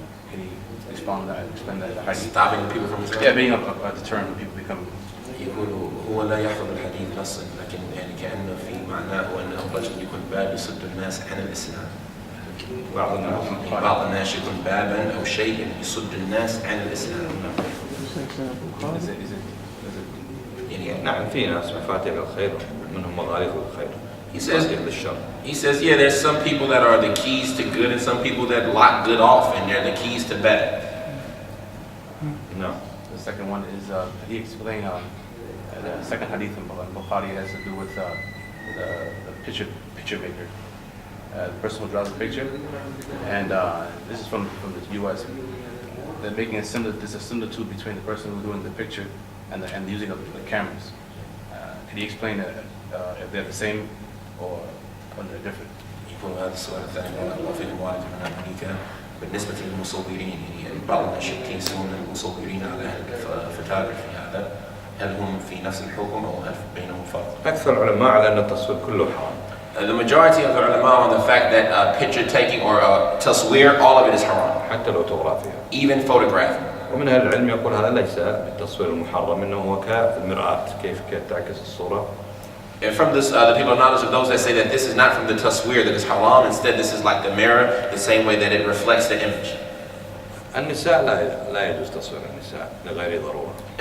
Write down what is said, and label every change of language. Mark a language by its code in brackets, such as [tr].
[en] Can you explain that the hadith? Stopping people from Islam? Yeah, being a deterrent when people become. [ar] يقول هو لا يحفظ الحديث نصا لكن يعني كأنه في معناه أنه الرجل يكون باب يصد الناس عن الإسلام. بعض الناس يكون بابا أو شيء يصد الناس عن الإسلام. يعني نعم في ناس مفاتيح الخير منهم مغاليق الخير. [en] He says, yeah, there's some people that are the keys to good and some people that lock good off and they're the keys to bad. No. The second one is he explained the second hadith in Bukhari has to do with the picture maker. The person who draws a picture, and this is from the U.S. They're making there's a similitude between the person who's doing the picture and the using of the cameras. Can you explain if they're the same or they're different? [ar] يكون هذا السؤال الثاني في الموارد من أمريكا بالنسبة للمصورين يعني بعض الناس يقيسون المصورين على الفوتوغرافي هذا هل هم في نفس الحكم أو هل بينهم فرق؟ أكثر العلماء على أن التصوير كله حرام. [en] The majority of the ulama on the fact that picture taking or taswir, all of it is haram. [ar] حتى لو تغرافيا. [en] even photographing. [ar] ومن أهل العلم يقول هذا ليس بالتصوير المحرم، إنه هو كالمرآة كيف تعكس الصورة. [en] And from this, the people of knowledge of those that say that this is not from the taswir, that is haram, instead this is like the mirror, the same way that it reflects the image. [ar] النساء لا يجوز تصوير النساء لغير ضرورة.